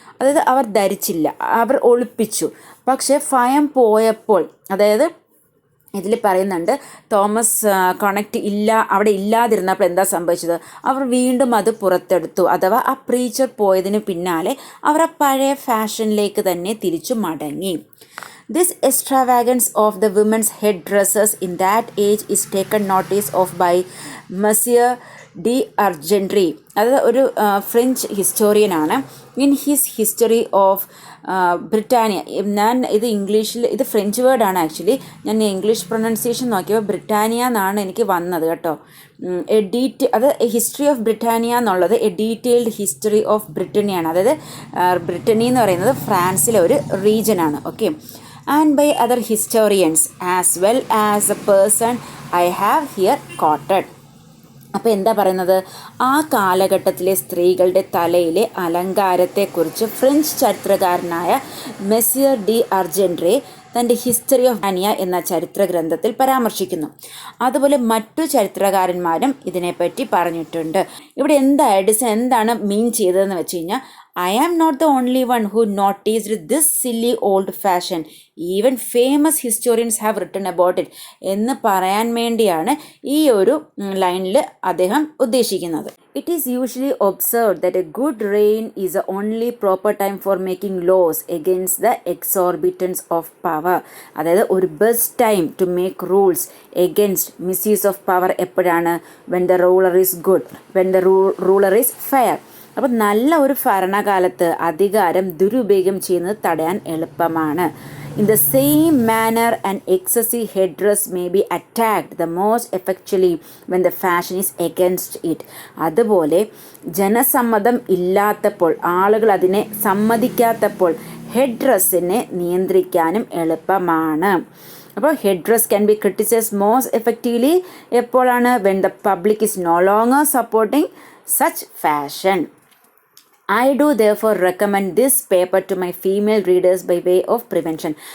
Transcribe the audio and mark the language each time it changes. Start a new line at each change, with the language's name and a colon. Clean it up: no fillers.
Malayalam: അതായത് അവർ ധരിച്ചില്ല, അവർ ഒളിപ്പിച്ചു. പക്ഷേ ഭയം പോയപ്പോൾ, അതായത് ഇതിൽ പറയുന്നുണ്ട് തോമസ് കൊണക്ട് അവിടെ ഇല്ലാതിരുന്നപ്പോൾ എന്താ സംഭവിച്ചത്? അവർ വീണ്ടും അത് പുറത്തെടുത്തു. അഥവാ ആ പ്രീച്ചർ പോയതിന് പിന്നാലെ അവർ ആ പഴയ ഫാഷനിലേക്ക് തന്നെ തിരിച്ചു മടങ്ങി.
English: This extravagance of the women's head dresses in that age is taken notice of by Monsieur de Argendry.
Malayalam: അത് ഒരു French ഹിസ്റ്റോറിയനാണ്.
English: in his history of Britannia,
Malayalam: ഞാൻ ഇത് ഇംഗ്ലീഷിൽ, ഇത് ഫ്രഞ്ച് വേർഡാണ് ആക്ച്വലി. ഞാൻ ഇംഗ്ലീഷ് പ്രൊനൗൺസിയേഷൻ നോക്കിയപ്പോൾ ബ്രിട്ടാനിയ എന്നാണ് എനിക്ക് വന്നത് കേട്ടോ. അത് ഹിസ്റ്ററി ഓഫ് ബ്രിട്ടാനിയ എന്നുള്ളത്
English: a detailed history of
Malayalam: ബ്രിട്ടനിയാണ്. അതായത് ബ്രിട്ടനി എന്ന് പറയുന്നത് ഫ്രാൻസിലെ ഒരു റീജനാണ്. Okay.
English: and by other historians as well as the person I have here quoted.
Malayalam: അപ്പോൾ എന്താ പറയുന്നത്, ആ കാലഘട്ടത്തിലെ സ്ത്രീകളുടെ തലയിലെ അലങ്കാരത്തെക്കുറിച്ച് ഫ്രഞ്ച് ചരിത്രകാരനായ മെസ്സിയർ ഡി അർജൻഡ്രെ തൻ്റെ ഹിസ്റ്ററി ഓഫ് ഡാനിയ എന്ന ചരിത്ര ഗ്രന്ഥത്തിൽ പരാമർശിക്കുന്നു. അതുപോലെ മറ്റു ചരിത്രകാരന്മാരും ഇതിനെപ്പറ്റി പറഞ്ഞിട്ടുണ്ട്. ഇവിടെ എഡിസൺ എന്താണ് മീൻ ചെയ്തതെന്ന് വെച്ച് കഴിഞ്ഞാൽ,
English: I am not the only one who noticed this silly old fashion. Even famous historians have written about it
Malayalam: എന്ന് പറയാൻ വേണ്ടിയാണ് ഈ ഒരു ലൈനിൽ അദ്ദേഹം ഉദ്ദേശിക്കുന്നത്.
English: It is usually observed that a good reign is the only proper time for making laws against the exorbitance of power.
Malayalam: അതായത് ഒരു
English: best time to make rules against misuse of power
Malayalam: എപ്പോഴാണ്?
English: when the ruler is good, when the ruler is fair.
Malayalam: അപ്പം നല്ല ഒരു ഭരണകാലത്ത് അധികാരം ദുരുപയോഗം ചെയ്യുന്നത് തടയാൻ എളുപ്പമാണ്.
English: In the same manner, an excessive headdress may be attacked the most effectually when the fashion is against it.
Malayalam: അതുപോലെ ജനസമ്മതം ഇല്ലാത്തപ്പോൾ, ആളുകൾ അതിനെ സമ്മതിക്കാത്തപ്പോൾ ഹെഡ് ഡ്രസ്സിനെ നിയന്ത്രിക്കാനും എളുപ്പമാണ്.
English: അപ്പോൾ head dress can be criticised most effectively
Malayalam: എപ്പോഴാണ്?
English: when the public is no longer supporting such fashion. I do therefore recommend this paper to my female readers by way of prevention.